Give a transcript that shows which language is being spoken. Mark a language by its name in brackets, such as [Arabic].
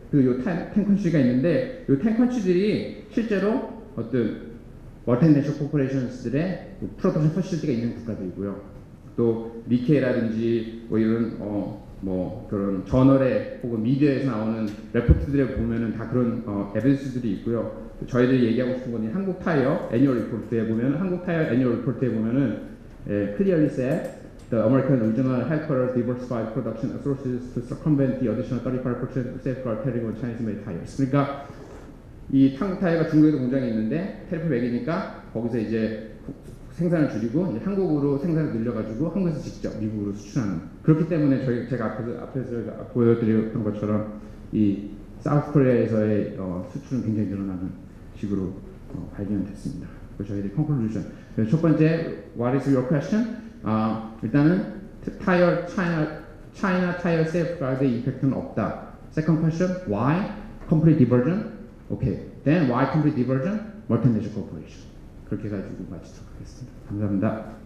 [Korean] 그리고 요 10 컨트리가 있는데, 요 10 컨트리들이 실제로 어떤 멀티내셔널 코퍼레이션스들의 프로덕션 퍼실리티가 있는 국가들이고요. 또 니케이라든지 이런 그런 저널에 혹은 미디어에서 나오는 레포트들에 보면은 다 그런 에비던스들이 있고요. 저희들이 얘기하고 싶은 건 한국 타이어 애니얼 리포트에 보면, 한국 타이어 애니얼 리포트에 보면은 [English] clearly said the American regional headquarters diversified production sources to circumvent the additional 35% safeguard tariff on Chinese-made tires. [Korean] 그러니까 이 한국 타이어가 중국에도 공장이 있는데 테리프 매기니까 거기서 이제 생산을 줄이고 이제 한국으로 생산을 늘려가지고 한국에서 직접 미국으로 수출하는, 그렇기 때문에 제가 앞에서 보여드렸던 것처럼 이 사우스코리아에서의 수출은 굉장히 늘어나는 식으로 발견됐습니다. 저희들의 컨클루전. 첫 번째, [English] what is your question? [Korean] 일단은 타이어 China 타이어 세이프가드의 이펙트는 없다. [English] Second question, why complete diversion? Okay. Then why complete diversion? Multinational corporation. [Korean] 그렇게 가지고 마치도록 하겠습니다. 감사합니다.